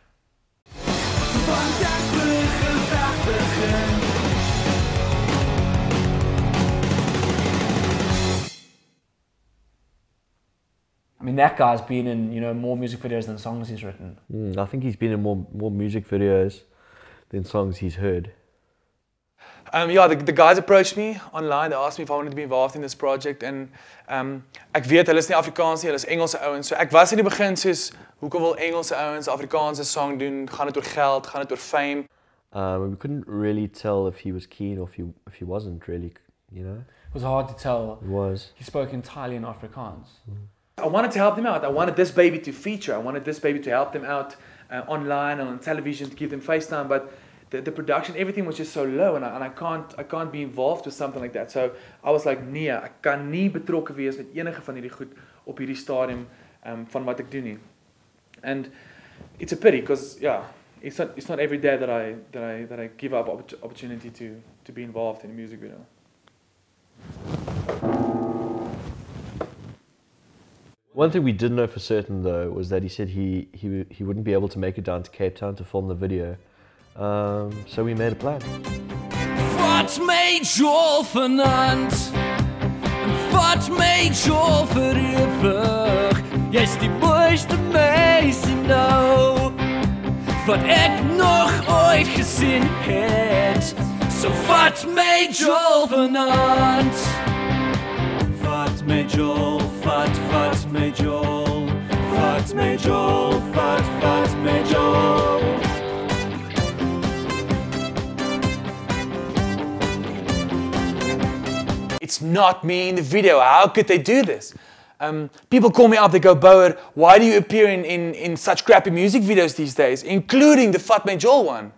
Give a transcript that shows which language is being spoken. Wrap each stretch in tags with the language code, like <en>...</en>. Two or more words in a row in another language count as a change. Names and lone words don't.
<en>I mean, that guy's been in, more music videos than songs he's written. I think he's been in more music videos than songs he's heard. Yeah, the guys approached me online. They asked me if I wanted to be involved in this project.</en> <af>En ek weet hulle is nie Afrikaans nie, hulle is Engelse ouens. So ek was in die begin soos, hoekom wil Engelse ouens Afrikaanse song doen? Gaan dit oor geld? Gaan dit oor fame?</af> <en>We couldn't really tell if he was keen or if he wasn't really, It was hard to tell. It was. He spoke entirely in Afrikaans. I wanted to help them out. I wanted this baby to feature. I wanted this baby to help them out online and on television, to give them FaceTime. But the production, everything was just so low, and I can't be involved with something like that. So I was like,</en> <af>nee, ek kan nie betrokke wees met enige van hierdie goed op hierdie stadium van wat ek doen nie.</af> <en>And it's a pity because it's not every day that I give up opportunity to be involved in a music video. One thing we did know for certain though was that he said he wouldn't be able to make it down to Cape Town to film the video. So we made a plan.</en> <af>Wat made jou vanaand? Wat made jou vir ewig? Jy's die mooiste meisie nou wat ek nog ooit gesien het. So wat made jou vanaand? Wat made jou? Wat made jou? Wat made jou? Wat made jou?</af> <en>It's not me in the video. How could they do this? People call me up, they go, Bouwer, why do you appear in such crappy music videos these days, including the Fatme Joel one?</en>